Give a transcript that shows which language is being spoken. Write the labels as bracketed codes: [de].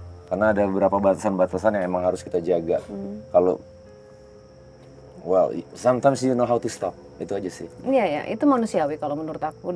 [id] Karena ada beberapa batasan-batasan yang emang harus kita jaga. Kalau [en] sometimes you know how to stop. [id] Itu aja sih. Iya ya, itu manusiawi kalau menurut aku.